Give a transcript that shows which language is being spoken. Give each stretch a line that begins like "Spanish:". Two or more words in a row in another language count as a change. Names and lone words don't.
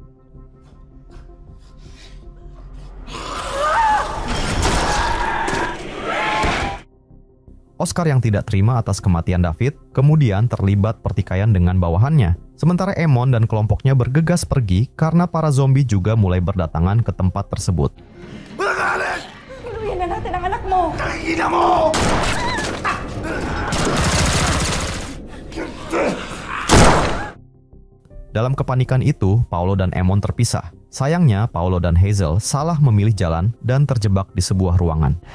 Indonesian: Oscar yang tidak terima atas kematian David, kemudian terlibat pertikaian dengan bawahannya. Sementara Emon dan kelompoknya bergegas pergi karena para zombie juga mulai berdatangan ke tempat tersebut.
Filipino: Inumin na natin ang anak mo! Ina mo!
Indonesian: Dalam kepanikan itu, Paolo dan Emon terpisah. Sayangnya, Paolo dan Hazel salah memilih jalan dan terjebak di sebuah ruangan.